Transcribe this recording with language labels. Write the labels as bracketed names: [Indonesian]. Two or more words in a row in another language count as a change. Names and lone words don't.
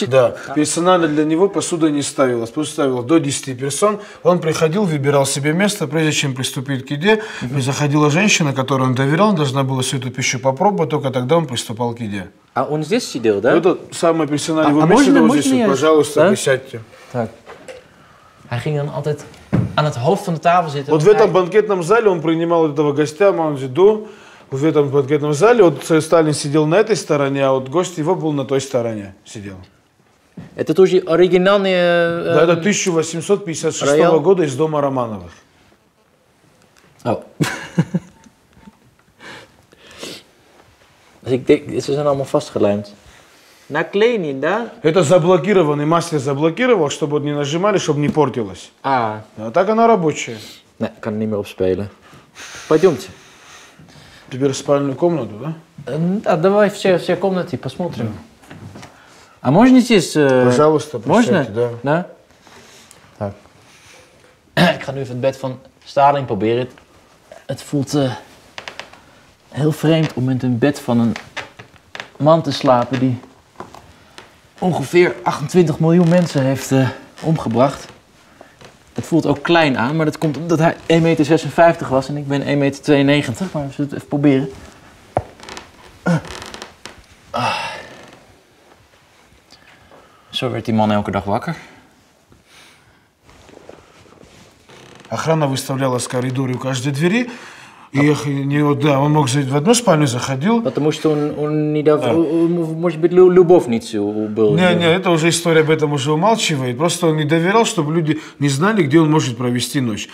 [Russian] Да, персонально для него посуда не ставилась, посуда ставила до 10 персон. Он приходил, выбирал себе место, прежде чем приступить к еде, заходила женщина, которой он доверял, должна была всю эту пищу попробовать, только тогда он приступал к еде. А он здесь сидел, да? Это самое персональное его место, вот здесь, вот, пожалуйста, да? присядьте. Так. [Dutch] Hij ging dan altijd aan het hoofd van de tafel zitten. [Russian] Вот в этом банкетном зале он принимал вот этого гостя, Манджиду. В этом банкетном зале вот Сталин сидел на этой стороне, а вот гость его был на той стороне, сидел. Это тоже оригинальный... Да, это 1856 года из дома Романовых. [Dutch] Oh. Dus ik denk, ze zijn allemaal vastgelijmd. [Russian] Наклеен, да? Это заблокированный, мастер заблокировал, чтобы вот не нажимали, чтобы не портилось. А так она рабочая. [Dutch] Nee, ik kan er niet meer op spelen. [Russian] Пойдемте. Теперь в спальную комнату, да? Да, давай все комнаты посмотрим. А можно здесь... Пожалуйста, можно? Да. Так. [Dutch] Ik ga nu even het bed van Stalin proberen. Het voelt heel vreemd om met een bed van een man te slapen die ongeveer 28 miljoen mensen heeft omgebracht. Het voelt ook klein aan, maar dat komt omdat hij 1,56 meter was en ik ben 1,92 meter. Maar we zullen het even proberen. Zo werd die man elke dag wakker. [Russian] Охрана выставлялась в коридоре у каждой двери. И да, он мог в одну спальню заходил. Потому что он не дав... Может быть, любовницей был. Не, это уже история об этом уже умалчивает. Просто он не доверял, чтобы люди не знали, где он может провести ночь.